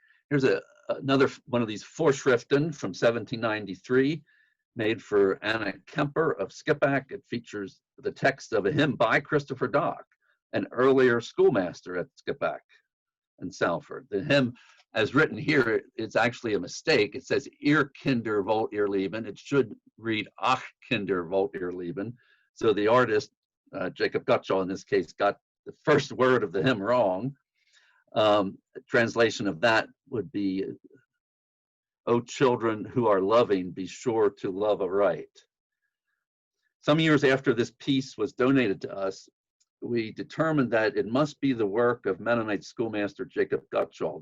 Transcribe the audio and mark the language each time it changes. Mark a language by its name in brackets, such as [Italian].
[English] Here's another one of these Vorschriften from 1793, made for Anna Kemper of Skippack. It features the text of a hymn by Christopher Dock, an earlier schoolmaster at Skippack and Salford. The hymn, as written here, it's actually a mistake. It says, [German] Ihr Kinder wollt ihr lieben. [English] It should read, [German] Ach Kinder wollt ihr lieben. [English] So the artist, Jacob Gutschall in this case, got the first word of the hymn wrong. Translation of that would be, O children who are loving, be sure to love aright. Some years after this piece was donated to us, we determined that it must be the work of Mennonite schoolmaster Jacob Gutschall.